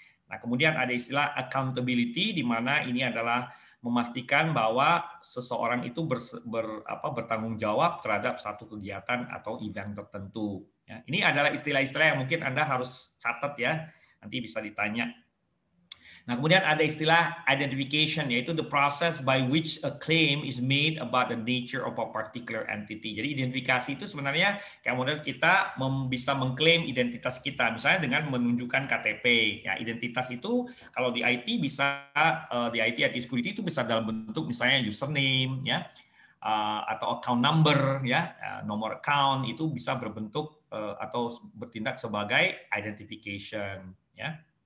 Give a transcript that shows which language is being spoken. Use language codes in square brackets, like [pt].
[id] Nah, kemudian ada istilah accountability, di mana ini adalah memastikan bahwa seseorang itu bertanggung jawab terhadap satu kegiatan atau event tertentu. Ya, ini adalah istilah-istilah yang mungkin Anda harus catat ya, nanti bisa ditanya. Nah, kemudian ada istilah [en] identification, [id] yaitu [en] the process by which a claim is made about the nature of a particular entity. [id] Jadi identifikasi itu sebenarnya kayak model kita bisa mengklaim identitas kita, misalnya dengan menunjukkan KTP. Ya, identitas itu kalau di IT bisa di IT security itu bisa dalam bentuk misalnya username, ya, atau account number, ya, nomor account itu bisa berbentuk atau bertindak sebagai identification, ya.